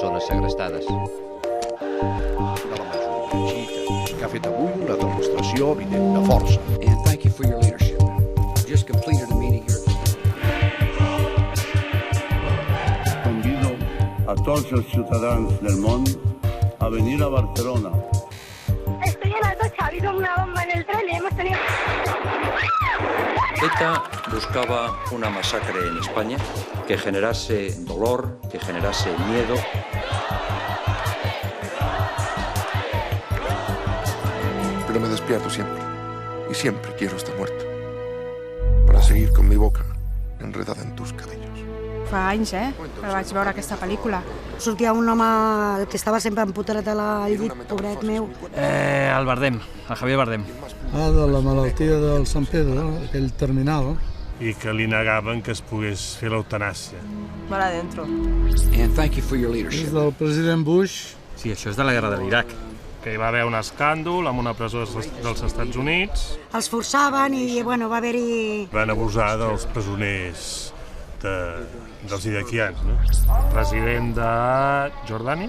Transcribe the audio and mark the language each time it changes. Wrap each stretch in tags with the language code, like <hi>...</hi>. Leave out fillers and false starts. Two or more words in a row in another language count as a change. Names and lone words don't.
<ca>segrestades. De la majoria xiita, que ha fet avui una demostració evident de força.</ca> <en>And thank you for your leadership. Just completed a meeting here.</en> <ca>Convido a tots els ciutadans del món a venir a Barcelona.</ca> <es>Estoy en Alto Xavi con una bomba en el tren y hemos tenido... ETA buscaba una masacre en España que generase dolor, que generase miedo. Pero me despierto siempre, y siempre quiero estar muerto, para seguir con mi boca enredada en tus cabellos.</es> <ca>Fa anys, que vaig veure aquesta pel·lícula. Sortia un home que estava sempre empotrat al llit, pobret meu. El Bardem, el Javier Bardem. De la malaltia del Sant Pedro, aquell terminal. I que li negaven que es pogués fer l'eutanàsia. Mar adentro.</ca> <en>And thank you for your leadership.</en> <ca>És del president Bush. Sí, això és de la guerra de l'Iraq. Que hi va haver un escàndol amb una presó dels Estats Units. Els forçaven i, va haver-hi... Van abusar dels presoners dels iraquians, no? President de Jordània.</ca>